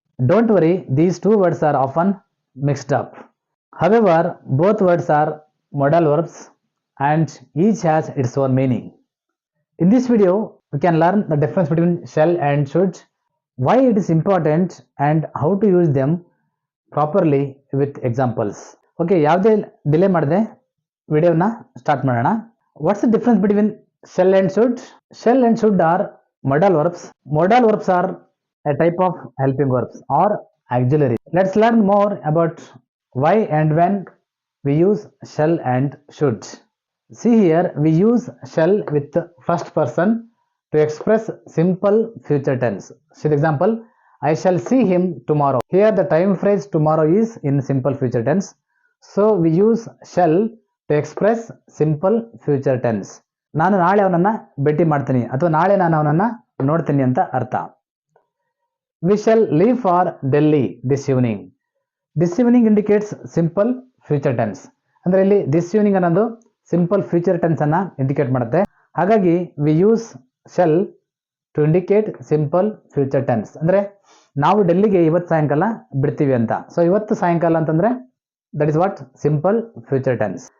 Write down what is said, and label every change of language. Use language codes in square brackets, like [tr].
[en] Don't worry, these two words are often mixed up. However, both words are modal verbs and each has its own meaning. In this video, we can learn the difference between shall and should, why it is important and how to use them properly with examples. [kn] Okay, ಯಾವುದೇ delay ಮಾಡದೆ ವಿಡಿಯೋನ start ಮಾಡೋಣ. [en] What's the difference between shall and should? Shall and should are modal verbs. Modal verbs are a type of helping verbs or auxiliary. Let's learn more about why and when we use shall and should. See here, we use shall with the first person to express simple future tense. See the example, I shall see him tomorrow. Here the time phrase tomorrow is in simple future tense. So we use shall to express simple future tense. [kn] ನಾನು ನಾಳೆ ಅವನನ್ನ ಭೇಟಿ ಮಾಡ್ತೀನಿ ಅಥವಾ ನಾಳೆ ನಾನು ಅವನನ್ನ ನೋಡ್ತೀನಿ ಅಂತ ಅರ್ಥ. [en] We shall leave for Delhi this evening. This evening indicates simple future tense. [kn] ಅಂದ್ರೆ ಇಲ್ಲಿ [en] this evening [kn] ಅನ್ನೋದು ಸಿಂಪಲ್ ಫ್ಯೂಚರ್ ಟೆನ್ಸ್ ಅನ್ನ ಇಂಡಿಕೇಟ್ ಮಾಡುತ್ತೆ. [en] ಹಾಗಾಗಿ we use shall to indicate simple future tense. [kn] ಅಂದ್ರೆ ನಾವು ಡೆಲ್ಲಿಗೆ ಇವತ್ತು ಸಾಯಂಕಾಲ ಬಿಡ್ತೀವಿ ಅಂತ. ಸೊ ಇವತ್ತು ಸಾಯಂಕಾಲ ಅಂತಂದ್ರೆ [en] That is what simple future tense.